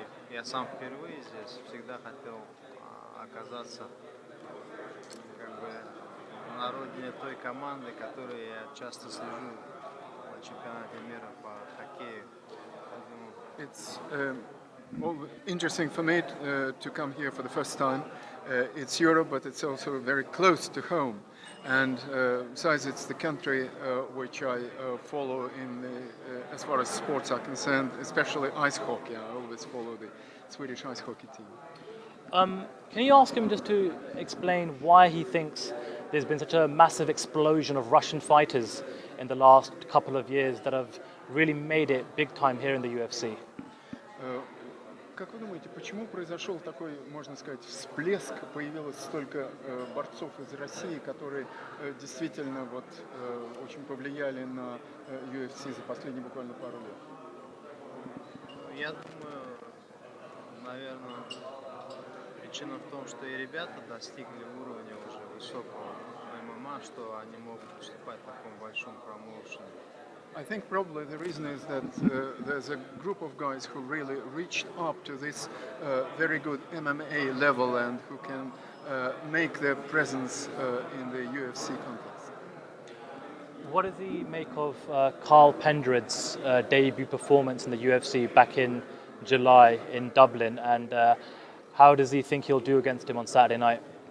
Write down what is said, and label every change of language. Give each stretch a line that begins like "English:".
Russian: И я сам впервые здесь, всегда хотел оказаться как бы на родине той команды, которой я часто слежу на чемпионате мира по хоккею.
English: It's interesting for me to come here for the first time. It's Europe, but it's also very close to home. And besides, it's the country which I follow in as far as sports are concerned, especially ice hockey. I always follow the Swedish ice hockey team. Can you ask him just to explain why he thinks there's been such a massive explosion of Russian fighters in the last couple of years that have really made it big time here in the UFC?
Russian: Как вы думаете, почему произошел такой, можно сказать, всплеск, появилось столько борцов из России, которые действительно вот очень повлияли на UFC за последние буквально пару лет? Я думаю, наверное, причина в том, что и ребята достигли уровня уже высокого ММА, что они могут выступать в таком большом промоушене.
English: I think probably the reason is that there's a group of guys who really reached up to this very good MMA level and who can make their presence in the UFC context. What does he make of Carl Pendred's debut performance in the UFC back in July in Dublin, and how does he think he'll do against him on Saturday night?